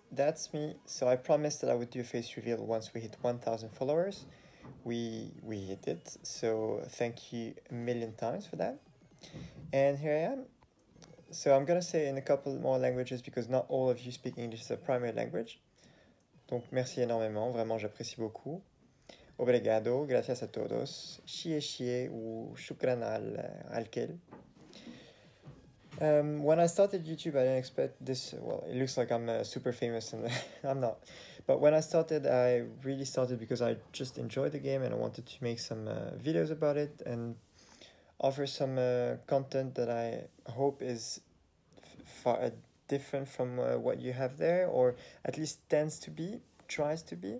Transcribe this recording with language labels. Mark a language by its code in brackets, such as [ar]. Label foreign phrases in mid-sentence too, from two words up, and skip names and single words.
[en] that's me. So I promised that I would do a face reveal once we hit 1,000 followers. We hit it, so thank you a million times for that. And here I am. So I'm gonna say in a couple more languages because not all of you speak English as a primary language. [fr] Donc merci énormément, vraiment j'apprécie beaucoup. [es] Obrigado, gracias a todos. Xie ou shukran al-kel. [en] When I started YouTube, I didn't expect this. Well, it looks like I'm super famous, and I'm not. But when I started, I really started because I just enjoyed the game and I wanted to make some videos about it and offer some content that I hope is far different from what you have there, or at least tries to be.